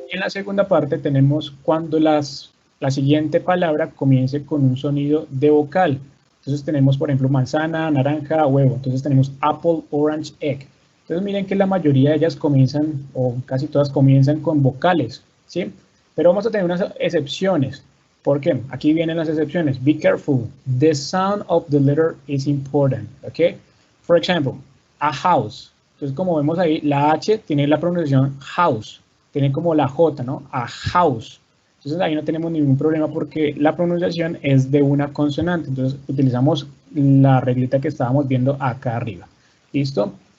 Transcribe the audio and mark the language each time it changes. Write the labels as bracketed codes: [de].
[es] En la segunda parte tenemos cuando la siguiente palabra comience con un sonido de vocal. Entonces tenemos, por ejemplo, manzana, naranja, huevo. Entonces tenemos apple, orange, egg. Entonces miren que la mayoría de ellas comienzan, o casi todas comienzan con vocales, ¿sí? Pero vamos a tener unas excepciones. ¿Por qué? Aquí vienen las excepciones. [en] Be careful. The sound of the letter is important. ¿Ok? For example, a house. [es] Entonces, como vemos ahí, la H tiene la pronunciación house. Tiene como la J, ¿no? A house. Entonces, ahí no tenemos ningún problema porque la pronunciación es de una consonante. Entonces, utilizamos la reglita que estábamos viendo acá arriba. ¿Listo?